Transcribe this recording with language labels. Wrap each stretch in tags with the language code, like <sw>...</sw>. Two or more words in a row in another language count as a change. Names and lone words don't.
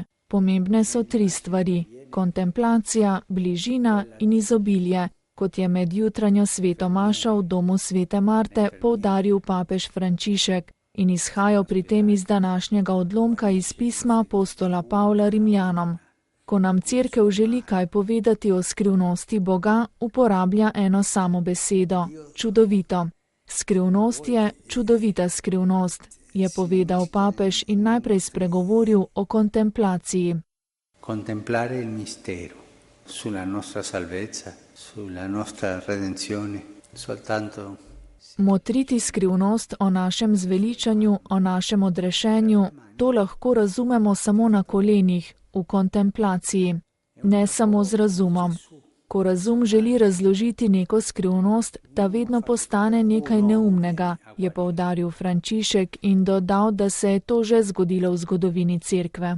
<sl>Pomembne so 3 stvari: kontemplacija, bližina in izobilje, kot je med jutranjo sveto mašo v domu svete Marte poudaril papež Frančišek in izhajal pri tem iz današnjega odlomka iz pisma apostola Pavla Rimljanom. Ko nam Cerkev želi kaj povedati o skrivnosti Boga, uporablja eno samo besedo: čudovito. Skrivnost je čudovita skrivnost, je povedal papež in najprej spregovoril o kontemplaciji.</sl> <it>Contemplare il mistero sulla nostra salvezza, sulla nostra redenzione, soltanto</it> <sl>Motriti skrivnost o našem zveličanju, o našem odrešenju, to lahko razumemo samo na kolenih, v kontemplaciji, ne samo z razumom. Ko razum želi razložiti neko skrivnost, ta vedno postane nekaj neumnega, je poudaril Frančišek in dodal, da se je to že zgodilo v zgodovini Cerkve.</sl>